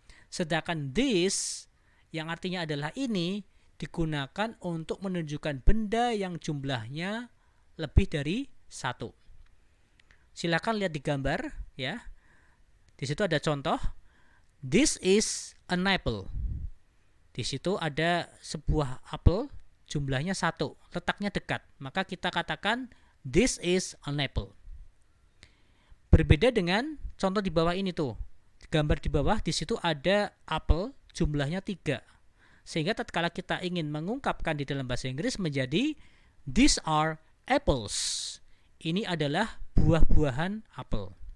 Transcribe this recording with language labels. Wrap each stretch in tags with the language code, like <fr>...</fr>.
<id>Sedangkan this yang artinya adalah ini digunakan untuk menunjukkan benda yang jumlahnya lebih dari satu. Silakan lihat di gambar ya. Di situ ada contoh.</id> <en>This is an apple.</en> <id>Di situ ada sebuah apel jumlahnya satu, letaknya dekat. Maka kita katakan</id> <en>this is an apple.</en> <id>Berbeda dengan contoh di bawah ini tuh. Gambar di bawah di situ ada apel jumlahnya 3. Sehingga tatkala kita ingin mengungkapkan di dalam bahasa Inggris menjadi</id> <en>these are apples.</en> <id>Ini adalah buah-buahan apel.</id>